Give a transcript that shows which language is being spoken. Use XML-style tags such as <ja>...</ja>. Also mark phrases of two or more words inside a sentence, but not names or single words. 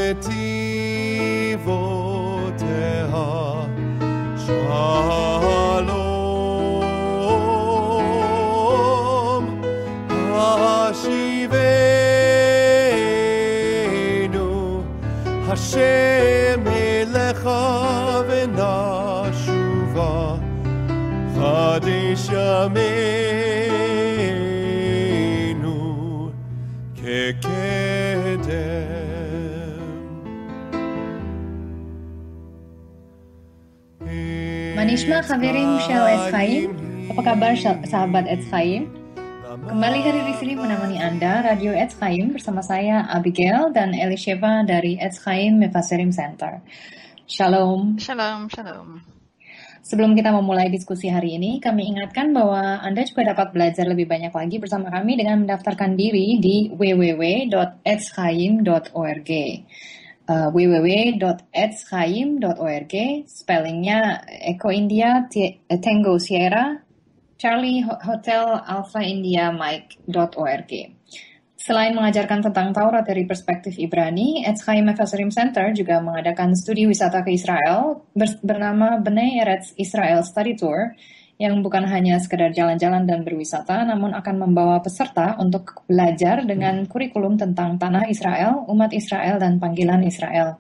<he>נתיבותיה שלום השיבנו השם אליך ונשובה חדש ימינו כקדם. מה נשמע חברים של עץ חיים?</he> <id>Apa kabar sahabat Etz Chaim? Kembali hadir di sini menemani Anda Radio Etz Chaim bersama saya Abigail dan Elisheva dari Etz Chaim Mefaserim Center. Shalom.</id> <he>שלום, שלום.</he> <id>Sebelum kita memulai diskusi hari ini, kami ingatkan bahwa Anda juga dapat belajar lebih banyak lagi bersama kami dengan mendaftarkan diri di www.etzchaim.org. www.etzchaim.org, spellingnya</id> <en>Echo India, Tango Sierra, Charlie Hotel Alpha India Mike.</en> <id>org. Selain mengajarkan tentang Taurat dari perspektif Ibrani, Etz Chaim Mefaserim Center juga mengadakan studi wisata ke Israel bernama Bnei Eretz Israel Study Tour, yang bukan hanya sekedar jalan-jalan dan berwisata, namun akan membawa peserta untuk belajar dengan kurikulum tentang tanah Israel, umat Israel, dan panggilan Israel.</id>